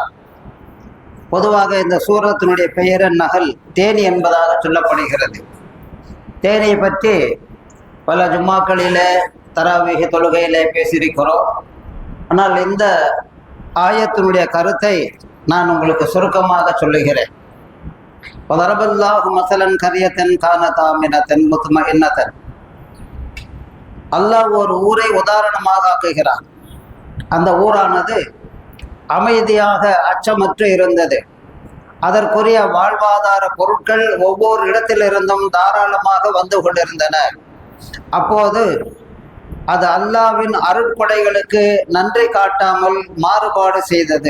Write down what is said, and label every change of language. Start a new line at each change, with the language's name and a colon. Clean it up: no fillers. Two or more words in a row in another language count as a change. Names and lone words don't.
Tamil: பொதுவாக இந்த சூரத்தினுடைய பெயர் நஹல், தேனி என்பதாக சொல்லப்படுகிறது. தேனியை பற்றி பல ஜும்மாக்களிலே தராவீஹ் தொழுகையிலே பேசியிருக்கிறோம். ஆனால் இந்த ஆயத்தினுடைய கருத்தை நான் உங்களுக்கு சுருக்கமாக சொல்லுகிறேன்.
Arabic: وَضَرَبَ اللَّهُ مَثَلًا قَرْيَةً كَانَتْ آمِنَةً مُطْمَئِنَّةً.
Tamil: அல்லாஹ் ஒரு ஊரை உதாரணமாக ஆக்குகிறார். அந்த ஊரானது அமைதியாக அச்சமற்று இருந்தது. அதற்குரிய வாழ்வாதார பொருட்கள் ஒவ்வொரு இடத்திலிருந்தும் தாராளமாக வந்து கொண்டிருந்தன. அப்போது அது அல்லாஹ்வின் அருட்கொடைகளுக்கு நன்றி காட்டாமல் மாறுபாடு செய்தது.